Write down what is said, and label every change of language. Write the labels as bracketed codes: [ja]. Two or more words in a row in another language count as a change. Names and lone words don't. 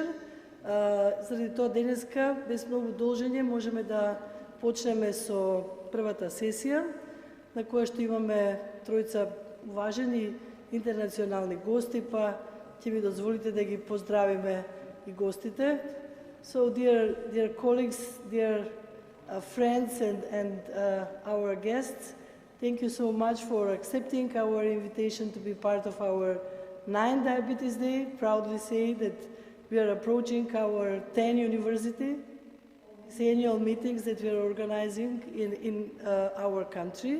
[mk] Заради тоа денеска, без многу должење, можеме да почнеме со првата сесија, на која што имаме тројца важни интернационални гости, па ќе ми дозволите да ги поздравиме и гостите. [en] So, dear colleagues, dear friends and our guests, thank you so much for accepting our invitation to be part of our 9th Diabetes Day. Proudly say that we are approaching our 10th university, annual meetings that we are organizing in our country.